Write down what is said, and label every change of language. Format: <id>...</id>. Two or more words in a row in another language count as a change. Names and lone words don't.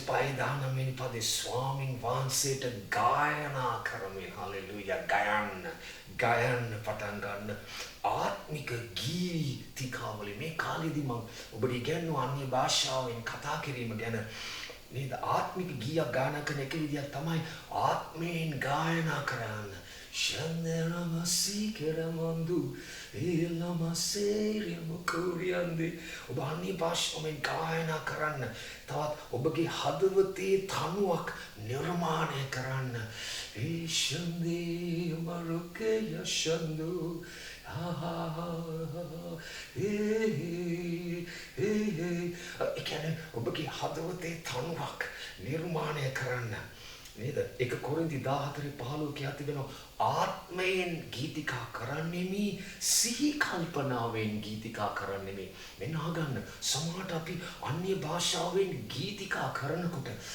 <si>5:19 ස්වාමින් වහන්සේට ගායනා කරමින් හලෙලූයා ගයන්න පටන් ගන්න ආත්මික ගීතිකාවලිය මේ කාලෙදි මම ඔබට ඉගෙනුවා අන්‍ය භාෂාවෙන් කතා කිරීම ගැන නේද ආත්මික ගීයක් ගායනා කරන එක විදියක් තමයි ආත්මයෙන් ගායනා කරන්න Shanderamasi keramandu elamaseri mukuriande ඔබ අන්‍ය භාෂාවෙන් ගායනා කරන්න තවත් ඔබගේ හදවතේ තනුවක් නිර්මාණය කරන්න Shande maruke yashandu ඒ කියන්නේ ඔබගේ හදවතේ තනුවක් නිර්මාණය කරන්න නේද 1 කොරින්ති 14:15 කියා තිබෙනවා ආත්මයෙන් ගීතිකා කරන්නෙමි සිහි කල්පනාවෙන් ගීතිකා කරන්නෙමි මෙන්න අහගන්න සමහරට අපි අන්‍ය භාෂාවෙන් ගීතිකා කරනකොට</si>